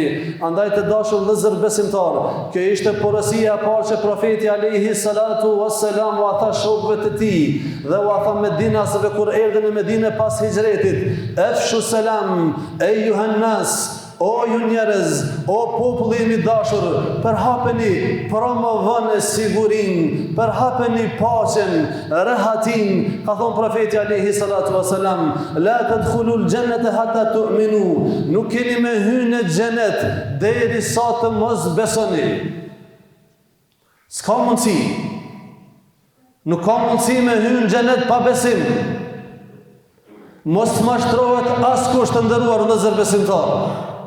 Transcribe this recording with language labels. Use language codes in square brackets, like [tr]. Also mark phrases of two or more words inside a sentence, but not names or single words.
[sq] Andaj të dashur vëllezër besimtar, kjo ishte porosia e parë që profeti [ar] عليه الصلاة والسلام [sq] u tha shokëve të tij dhe u tha Medinasve kur erdhën në Medinë pas hijretit: [ar] أفشوا السلام أيها الناس, [sq] o ju njerëz, o populli i dashur, përhapeni, promovoni sigurinë, përhapeni paqen, rehatin. Ka thonë profeti [ar] عليه الصلاة والسلام: لا تدخلون الجنة حتى تؤمنوا, [sq] nuk keni me hyrë në xhenet derisa të mos besoni. S'ka mundësi. Nuk ka mundësi me hyrë në xhenet pa besim. Mos mashtrohet askush të nderuar vëllezër besimtar.